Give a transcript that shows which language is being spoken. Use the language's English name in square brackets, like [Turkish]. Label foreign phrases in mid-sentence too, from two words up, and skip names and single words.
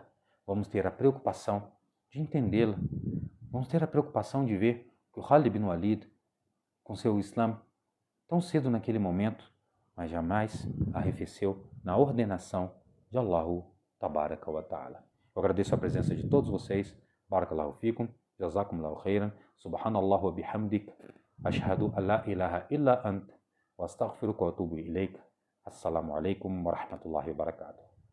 [Portuguese] Vamos ter a preocupação de entendê-la. Vamos ter a preocupação de ver que o Khalid bin Walid, com seu Islã, tão cedo naquele momento, mas jamais arrefeceu na ordenação de [Arabic] الله تبارك وتعالى. [Portuguese] Eu agradeço a presença de todos vocês. [Arabic] بارك الله فيكم. جزاكم الله خيرا. سبحانك اللهم وبحمدك. أشهد أن لا إله إلا أنت. وأستغفرك وأتوب إليك. السلام عليكم ورحمة الله وبركاته.